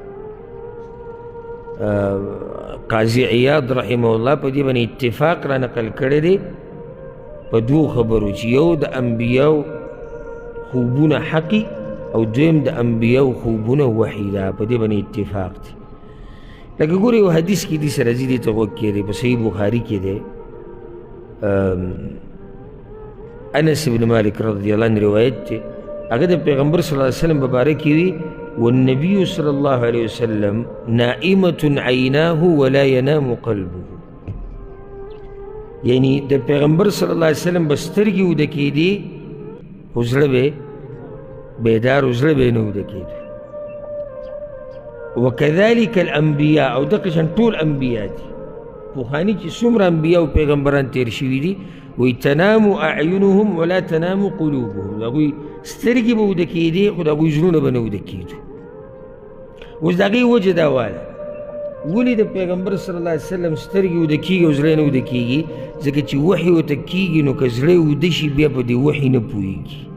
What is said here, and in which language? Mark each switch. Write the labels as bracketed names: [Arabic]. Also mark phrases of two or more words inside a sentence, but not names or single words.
[Pashto] قاضي عیاض [Arabic] رحمه الله [Pashto] په دې باندې اتفاق را نقل کړی دی په دوو خبرو چې یو د انبیاو خوبونه حقي او دویم د انبیاو خوبونه وحي ده. په دې باندې اتفاق دی. لکه ګورې یو حدیث کې دې سره راځي، دې ته غوږ کېږدئ، په صحیح بخاري کې دی. انس بن مالک [Arabic] رضی الله عنه [Pashto] روایت دی، هغه د پیغمبر [Arabic] صلی الله علیه وسلم [Pashto] په باره کې وي [Arabic] والنبي صلی الله علیه وسلم نائمة عیناه ولا ینام قلبه. [Pashto] یعنی د پیغمبر [Arabic] صلی الله علیه وسلم [Pashto] به سترګې وده کېدې خو زړه به بیدار و زړه به یې نه وده کېده. [Arabic] وکذلک الانبیاء [Pashto] او دغه شان ټول انبیا دي پخواني چې څومره انبیا او پیغمبران تیر شوي دي وایي [Arabic] تنام اعینهم ولا تنام قلوبهم. [Pashto] د هغوی سترګې به وده کېدې خو د هغوی زړونه به نه وده کېدو. اوس د هغې وجه دا واله ولې د پیغمبر [Arabic] صلی الله علیه وسلم [Pashto] سترګې وده کېږي او زړه نه وده کېږي؟ ځکه چې وحي ورته کېږي نو که زړه وده شي بیا په دې وحي نه پوهېږي.